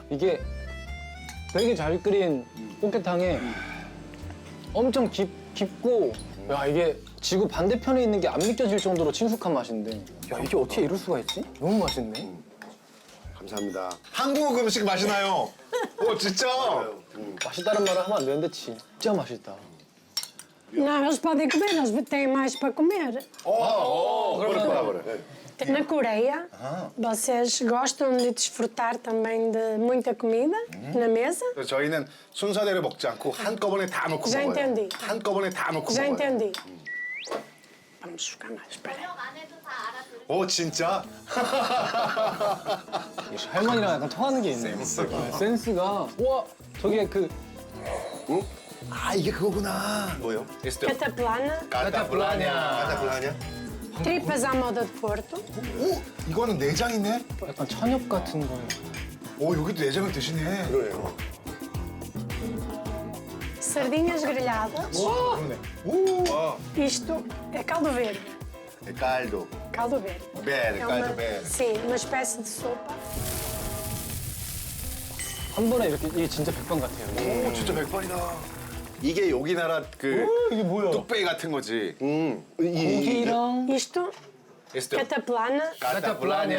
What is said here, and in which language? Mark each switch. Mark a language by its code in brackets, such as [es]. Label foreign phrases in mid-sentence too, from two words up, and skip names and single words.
[ko] 이게 되게 잘 끓인 꽃게탕에 엄청 깊고 야 이게 지구 반대편에 있는 게 안 믿겨질 정도로 친숙한 맛인데 야 이게 어떻게 이럴 수가 있지? 너무 맛있네. 감사합니다. 한국 음식 맛이 나요. 진짜. 맛있다는 말을 하면 안 되는데 진짜 맛있다. [pt] Não, eles podem comer, eles têm mais para comer. [ko] 그래. [pt] Na Coreia, vocês gostam de desfrutar também de muita comida na mesa? [ko] 그래서 저희는 순서대로 먹지 않고 한꺼번에 다 놓고 [pt] Já [ko] 먹어요. [pt] entendi. [ko] 한꺼번에 다 놓고 [pt] Já [ko] 먹어요. [pt] entendi. Vamos jogar mais, espera. [ko] 진짜? 할머니랑 약간 통하는 게 있네. 센스가. 우와 저게 그 아, 이게 그거구나. 뭐요? [pt] Cataplana, 까타블라냐? tripas à moda de Porto, [ko] 오, 이거는 내장이네. 약간 천엽 같은 거예요. 오, 여기도 내장을 드시네. 그러네요. [pt] sardinhas grelhadas. [ko] 그러네. 오. [pt] Isto é caldo verde. 깔도. Caldo verde. Verde, É caldo verde. Sim, uma espécie de sopa. [ko] 한 번에 이렇게 이게 진짜 백반 같아요. 오, 진짜 백반이다. 이게 여기 나라 그 이게 뭐야? 뚝배기 같은 거지. 고기랑 [pt] Isto, cataplana, 까타블라냐.